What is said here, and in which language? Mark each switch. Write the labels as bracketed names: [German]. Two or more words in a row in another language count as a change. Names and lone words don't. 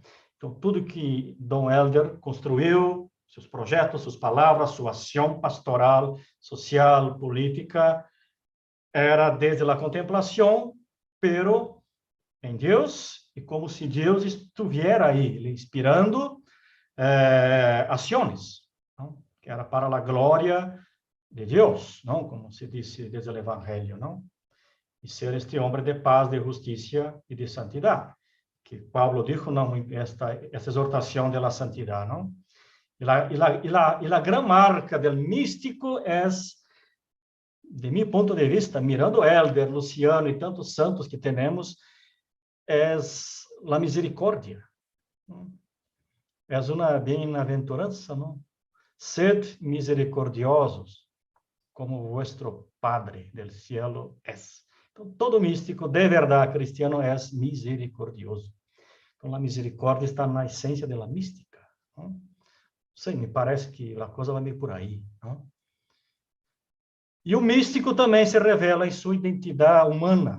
[Portuguese] Então, tudo que Dom Helder construiu, seus projetos, suas palavras, sua ação pastoral, social, política, era desde a contemplação, pero em Deus, e como se Deus estivesse aí, lhe inspirando ações, não? Que era para a glória de Deus, não? Como se disse desde o Evangelho, não? E ser este homem de paz, de justiça e de santidade, [Spanish] que Pablo dijo, [Portuguese] não, esta exortação de la santidade, não? E a grande marca do místico é, de meu ponto de vista, mirando Helder, Luciano e tantos santos que temos, é a misericórdia. É uma bem-aventurança, não? [Spanish] Sed misericordiosos, como vuestro Padre del cielo é. [Portuguese] Então, todo místico, de verdade, cristiano, é misericordioso. Então, a misericórdia está na essência da mística. Não sei, me parece que a coisa vai meio por aí. Não? E o místico também se revela em sua identidade humana.